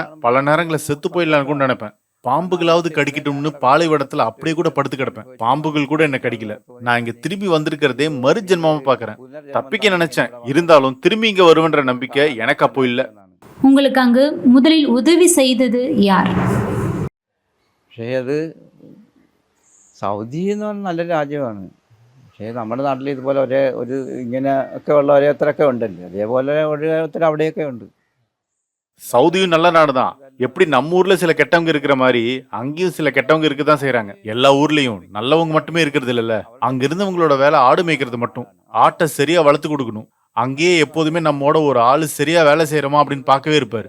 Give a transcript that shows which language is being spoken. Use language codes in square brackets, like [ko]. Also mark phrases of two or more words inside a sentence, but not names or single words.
[ta] பல நேரங்களை செத்து போயிடலான்னு கூட நினைப்பேன். பாம்புகளாவது கடிக்கட்டும்னு பாலைவனத்துல அப்படியே கூட படுத்து கிடப்பேன். பாம்புகள் கூட என்ன கடிக்கல. நான் இங்க திரும்பி வந்திருக்கிறதே மறு ஜென்மமா பாக்குறேன். தப்பிக்க நினைச்சேன். இருந்தாலும் திரும்பி இங்க வருவன்ற நம்பிக்கை எனக்கு அப்போ இல்ல. உங்களுக்கு அங்கு முதலில் உதவி செய்தது யார்? [ml] പക്ഷേ അത് സൗദി എന്ന് പറഞ്ഞാൽ നല്ല രാജ്യമാണ്. പക്ഷേ നമ്മുടെ നാട്ടിൽ ഇതുപോലെ ഒരു ഇങ്ങനെ ഒക്കെ ഉള്ള ഓരോരുത്തരൊക്കെ ഉണ്ടല്ലോ. അതേപോലെ ഓരോരുത്തർ അവിടെയൊക്കെ ഉണ്ട്. [ta] சவுதியும் நல்ல நாடுதான். எப்படி நம்ம ஊர்ல சில கெட்டவங்க இருக்கிற மாதிரி அங்கேயும் சில கெட்டவங்க இருக்கதான் செய்யறாங்க. எல்லா ஊர்லயும் நல்லவங்க மட்டுமே இருக்கிறது இல்லல்ல. அங்க இருந்தவங்களோட வேலை ஆடு மேய்க்கிறது மட்டும். ஆட்டை சரியா வளர்த்து கொடுக்கணும். அங்கேயே எப்போதுமே நம்மோட ஒரு ஆளு சரியா வேலை செய்யறோமா அப்படின்னு பார்க்கவே இருப்பாரு.